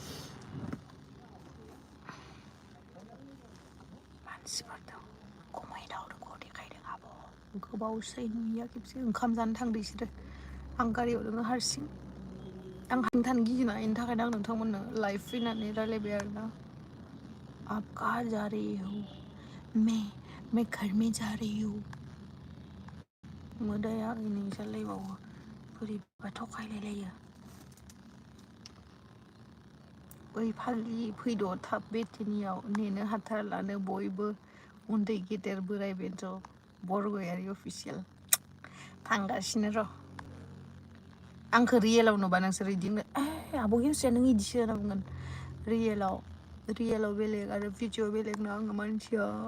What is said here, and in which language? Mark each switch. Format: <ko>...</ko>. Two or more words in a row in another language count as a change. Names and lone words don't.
<brx>मानसिफोर दं खमायदावदों देखायदों आब' गोबावसै नुयैया खेबसे ओंखाम जानो थांदो बिसोरो आं गारियाव दङ हारसिं आं हारसिं थानो गियोना बेनि थाखायनो आं नोंथांमोननो लाइभ फैनानै रायलायबाय आरोना</brx> <hi>आप कहाँ जा रही हो मैं घर में जा रही हूँ</hi> <brx>मोदाया आंनि जालायबावो बोरैबा थगायलायलायो ओइ फाग्लि फैद' थाब बेटिनियाव नेनो हाथारलानो बयबो उन्दै गेदेर बोराय बेन्थ' बरगयारि अफिसियेल थांगासिनो र' आंखौ रियेलाव नुबा नोंसोर बिदि आब' गेमस्रिया नों इदिसो होनना बुंगोन रियेलाव बेलेग आरो भिडिअ बेलेगनो आङो मानसिया</brx>